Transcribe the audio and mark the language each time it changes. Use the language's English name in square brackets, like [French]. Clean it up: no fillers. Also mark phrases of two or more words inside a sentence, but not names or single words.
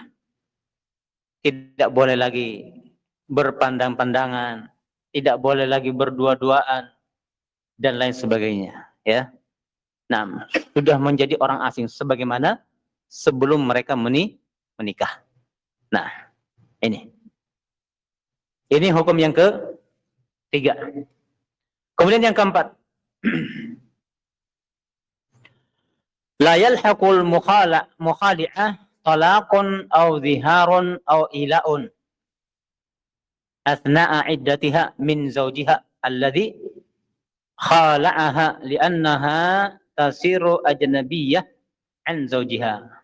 [Indonesian] Tidak boleh lagi berpandang-pandangan, tidak boleh lagi berdua-duaan dan lain sebagainya, ya. Nah, sudah menjadi orang asing sebagaimana sebelum mereka menikah. Nah, ini hukum yang ketiga. Kemudian yang keempat, [Arabic] لا يلحق المختلعة طلاق أو ظهار أو إيلاء أثناء عدتها من زوجها الذي خالعها لأنها تصير أجنبية عن زوجها.